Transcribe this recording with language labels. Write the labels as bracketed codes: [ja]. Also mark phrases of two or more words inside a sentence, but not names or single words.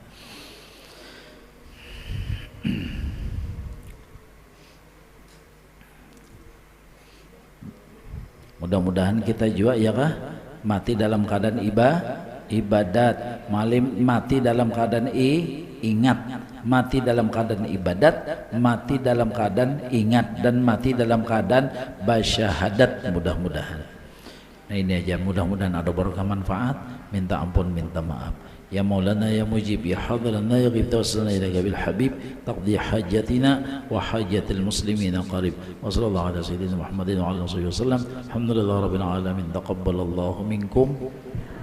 [id] Mudah-mudahan kita juga ya kah mati dalam keadaan ibadat, mati dalam keadaan ingat, mati dalam keadaan ibadat, mati dalam keadaan ingat dan mati dalam keadaan bersyahadat mudah-mudahan. Nah ini aja mudah-mudahan ada berkah manfaat, minta ampun minta maaf. [ar] يا مولانا يا مجيب يا حاضرنا يا غيب توسلنا إليك بالحبيب تقضي حاجتنا وحاجة المسلمين قريب وصلى الله على سيدنا محمد وعلى آله وسلم الحمد لله رب العالمين تقبل الله منكم